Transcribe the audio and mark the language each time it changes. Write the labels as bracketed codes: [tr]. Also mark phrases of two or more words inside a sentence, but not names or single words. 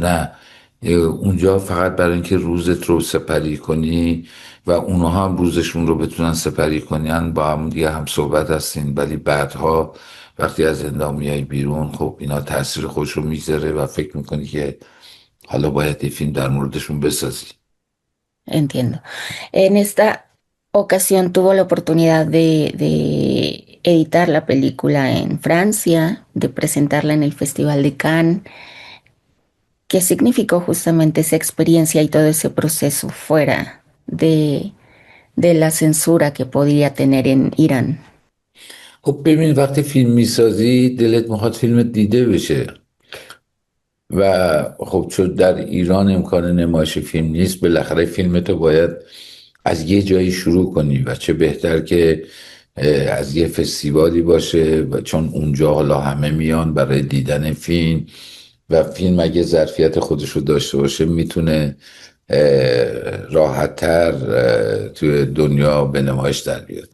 [fa] نه، اونجا فقط برای اینکه روزت رو سپری کنی و اونها هم روزشون رو بتونن سپری کنن، با هم دیگه هم صحبت هستین، ولی بعدها وقتی از زندان میای بیرون خب اینا تاثیر خودش رو میذاره و فکر میکنی که حالا باید یه فیلم در موردشون بسازی. [es] Entiendo. En esta ocasión tuvo la oportunidad de editar la película en Francia, de presentarla en el Festival de Cannes. ¿Qué significó justamente esa experiencia y todo ese proceso fuera de la censura que podría tener en Irán? [fa] خب ببین وقتی فیلم میسازی دلت میخواد فیلمت دیده بشه و خب چون در ایران امکان نمایش فیلم نیست، بالاخره فیلمتو باید از یه جایی شروع کنی و چه بهتر که از یه فستیوالی باشه و چون اونجا حالا همه میان برای دیدن فیلم و فیلم اگه ظرفیت خودشو داشته باشه میتونه راحت‌تر توی دنیا به نمایش در بیاد.